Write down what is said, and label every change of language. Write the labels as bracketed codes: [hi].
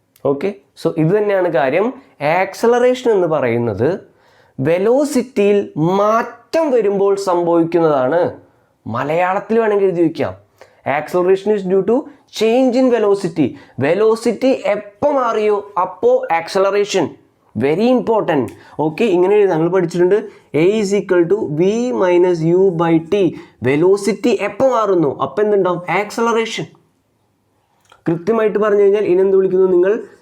[ml] Okay, so ഇത് തന്നെയാണ് കാര്യം. ആക്സലറേഷൻ എന്ന് പറയുന്നത് വെലോസിറ്റിയിൽ മാറ്റം വരുമ്പോൾ സംഭവിക്കുന്നതാണ്. മലയാളത്തിൽ വേണമെങ്കിൽ എഴുതി വയ്ക്കാം. [en] Acceleration is due to change in velocity. [ml] Velocity എപ്പോൾ മാറിയോ അപ്പോൾ ആക്സലറേഷൻ. Very important. ഓക്കെ, ഇങ്ങനെ നമ്മൾ പഠിച്ചിട്ടുണ്ട്. [en] A is equal to V minus U by T. [ml] Velocity എപ്പോൾ മാറുന്നു അപ്പോൾ എന്തുണ്ടാവും? ആക്സലറേഷൻ. കൃത്യമായിട്ട് പറഞ്ഞു കഴിഞ്ഞാൽ ഇനെന്ത് വിളിക്കുന്നു നിങ്ങൾ?